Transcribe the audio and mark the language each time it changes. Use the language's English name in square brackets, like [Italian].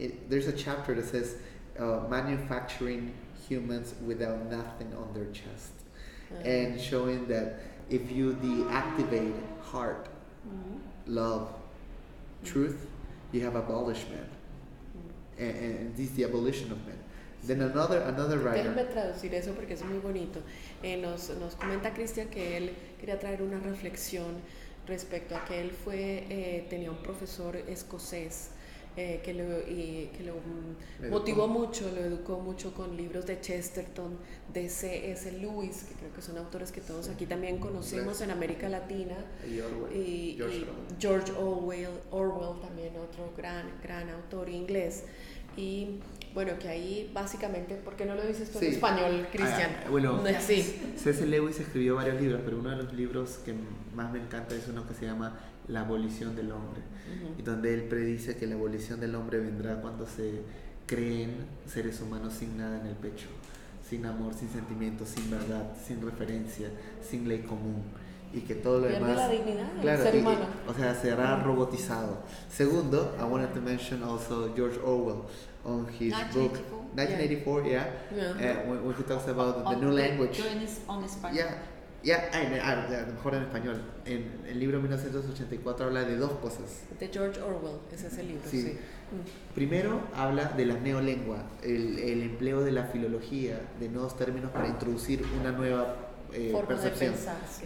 [English] There's a chapter that says manufacturing humans without nothing on their chest and showing that if you deactivate heart, love, truth, you have abolished man. And this is the abolition of man. Then another writer. [Spanish] Déjenme traducir eso porque es muy bonito. Nos comenta Cristian que él quería traer una reflexión respecto a que él tenía un profesor escocés que lo motivó mucho, lo educó mucho con libros de Chesterton, de C.S. Lewis, que creo que son autores que todos aquí también conocemos en América Latina, y George Orwell también, otro gran autor inglés. Y bueno, que ahí básicamente, ¿por qué no lo dices tú en español, Cristian? Bueno, sí. C.S. Lewis escribió varios libros, pero uno de los libros que más me encanta es uno que se llama La abolición del hombre, y donde él predice que la abolición del hombre vendrá cuando se creen seres humanos sin nada en el pecho, sin amor, sin sentimientos, sin verdad, sin referencia, sin ley común. y que todo lo Pierde demás, la dignidad del claro, ser humano. o sea, será robotizado. Segundo, [English] I wanted to mention also George Orwell on his book 1984, when he talks about the new language. On Español. [Spanish] Mejor en español. En el libro 1984 habla de dos cosas. De George Orwell, ese es el libro, sí. Primero habla de la neolengua, el empleo de la filología, de nuevos términos para introducir una nueva percepción. De pensar, sí.